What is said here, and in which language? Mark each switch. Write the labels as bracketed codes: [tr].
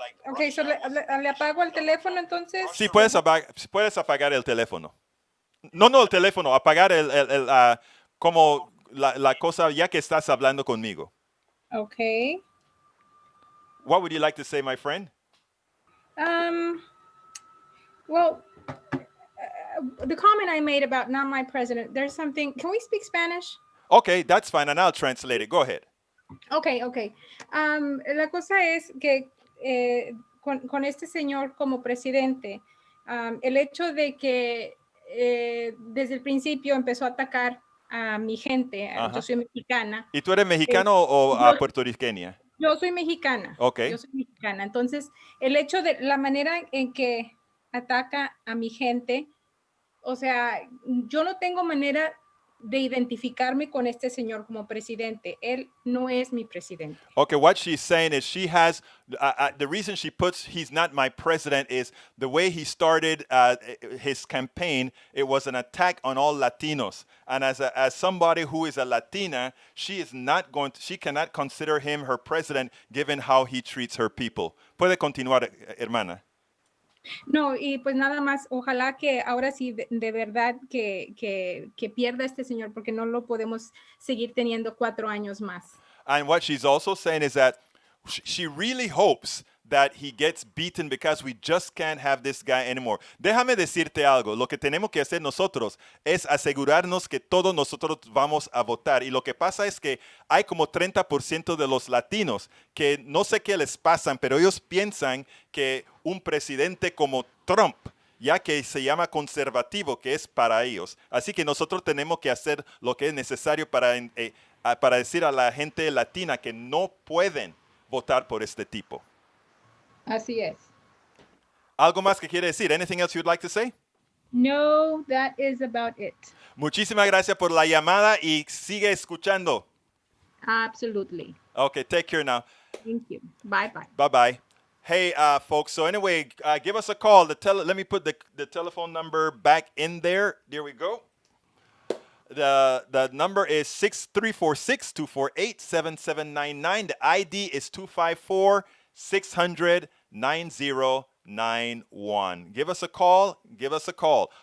[es] Okay, so le apago el teléfono entonces. Sí, puedes apagar el teléfono. No el teléfono, apagar como la cosa ya que estás hablando conmigo. [en] Okay. What would you like to say, my friend? Well, the comment I made about not my president, there's something, can we speak Spanish? Okay, that's fine, and I'll translate it. Go ahead. Okay. [es] La cosa es que con este señor como presidente, el hecho de que desde el principio empezó a atacar a mi gente, yo soy mexicana. ¿Y tú eres mexicano o puertorriqueña? Yo soy mexicana. [en] Okay. [es] Yo soy mexicana. Entonces, el hecho de la manera en que ataca a mi gente, o sea, yo no tengo manera de identificarme con este señor como presidente. Él no es mi presidente. [en] Okay, what she's saying is she has, the reason she puts he's not my president is the way he started his campaign, it was an attack on all Latinos. And as somebody who is a Latina, she cannot consider him her president given how he treats her people. [es] Puede continuar, hermana. No, y pues nada más, ojalá que ahora sí de verdad que pierda este señor, porque no lo podemos seguir teniendo 4 años más. [en] And what she's also saying is that she really hopes that he gets beaten because we just can't have this guy anymore. [es] Déjame decirte algo. Lo que tenemos que hacer nosotros es asegurarnos que todos nosotros vamos a votar. Y lo que pasa es que hay como 30% de los latinos que no sé qué les pasan, pero ellos piensan que un presidente como Trump, ya que se llama conservativo, que es para ellos. Así que nosotros tenemos que hacer lo que es necesario para decir a la gente latina que no pueden votar por este tipo. Así es. ¿Algo más que quiere decir? [en] Anything else you'd like to say? No, that is about it. Muchísimas gracias por la llamada y sigue escuchando. Absolutely. Okay, take care now. Thank you. Bye-bye. Bye-bye. Hey, folks, so anyway, give us a call. Let me put the telephone number back in there. There we go. The number is 6346-248-7799. The ID is 254-600-9091. Give us a call. Give us a call.